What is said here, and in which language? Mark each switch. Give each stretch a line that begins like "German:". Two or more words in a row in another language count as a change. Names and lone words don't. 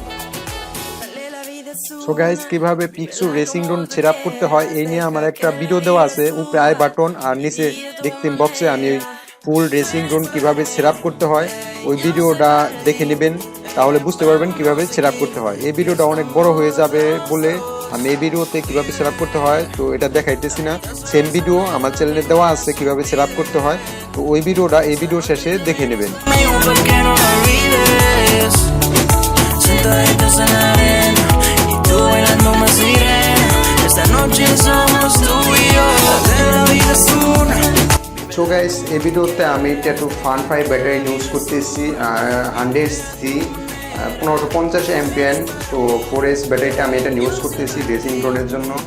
English: so guys,
Bangla: কিভাবে পিক্সো
English: racing drone
Bangla: সেটআপ করতে হয় এই নিয়ে আমার একটা ভিডিও দেওয়া আছে, উপরে
English: i button
Bangla: আর নিচে দেখতেন বক্সে আমি
English: full racing drone
Bangla: কিভাবে সেটআপ করতে হয় ওই ভিডিওটা দেখে নেবেন, তাহলে বুঝতে পারবেন কিভাবে সেটআপ করতে হয়। এই ভিডিওটা অনেক বড় হয়ে যাবে বলে আমি এই ভিডিওতে কিভাবে সেটআপ করতে হয় তো এটা দেখাইতেছি না।
English: same video
Bangla: আমার চ্যানেলে দেওয়া আছে কিভাবে সেটআপ করতে হয়, তো ওই ভিডিওটা এই ভিডিও শেষে দেখে নেবেন।
Spanish: sentaditos en la arena y tú bailando más sirena. Esta noche somos tú y yo, la vida es una.
English: so guys
Bangla: এই ভিডিওতে আমি ট্যাটু ফান 5 ব্যাটারি ইউজ করতেছি 100C 1550 এমপিএন। তো 4S ব্যাটারিটা আমি এটা ইউজ করতেছি
English: racing drone
Bangla: জন্য।